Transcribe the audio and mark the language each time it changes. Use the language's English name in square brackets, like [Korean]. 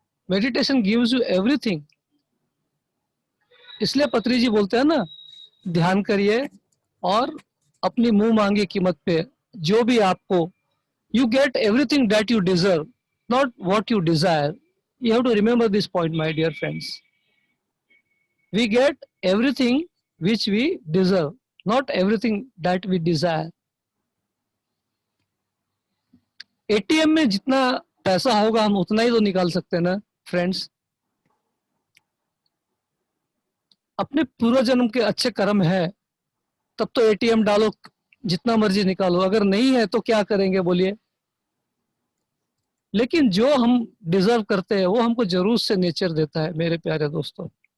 [English] Meditation gives you everything. [Hindi] इसलिए पत्री जी बोलते हैं ना, ध्यान करिए और अपनी मुंह मांगी कीमत पे जो भी आपको, [English] you get everything that you deserve, not what you desire. You have to remember this point, my dear friends. We get everything which we deserve, not everything that we desire. [Hindi] ATM में जितना पैसा होगा हम उतना ही तो निकाल सकते हैं ना फ्रेंड्स। अपने पूर्व जन्म के अच्छे कर्म है तब तो एटीएम डालो, जितना मर्जी निकालो। अगर नहीं है तो क्या करेंगे बोलिए। लेकिन जो हम डिजर्व करते हैं वो हमको जरूर से नेचर देता है मेरे प्यारे दोस्तों।